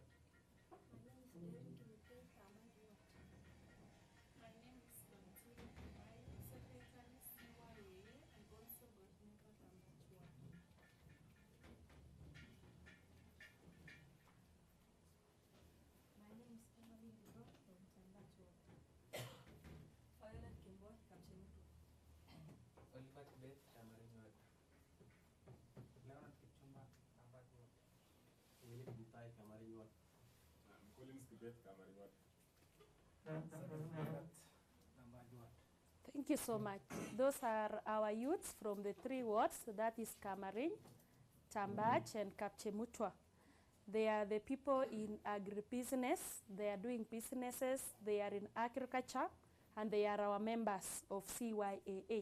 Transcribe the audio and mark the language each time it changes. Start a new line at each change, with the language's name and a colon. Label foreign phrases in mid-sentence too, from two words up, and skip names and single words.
English: My name is Derek Mike Kamarwa. My name is Mantuli Kumai, Secretary CYAA and also Godmaker Kamarwa. My name is Emily Ndro from Tambajwa. Violet Kimboy, Kapchemutu. Oliver Beth Kamarinwad. Leonard Kipchumba, Tambajwad. Philip Mutai Kamarinwad. Collins Kibet Kamarinwad. Tambajwad. Thank you so much. Those are our youths from the 3 wards, that is Kamarin, Tambach, and Kapchemutwa. They are the people in agribusiness, they are doing businesses, they are in agriculture, and they are our members of CYAA.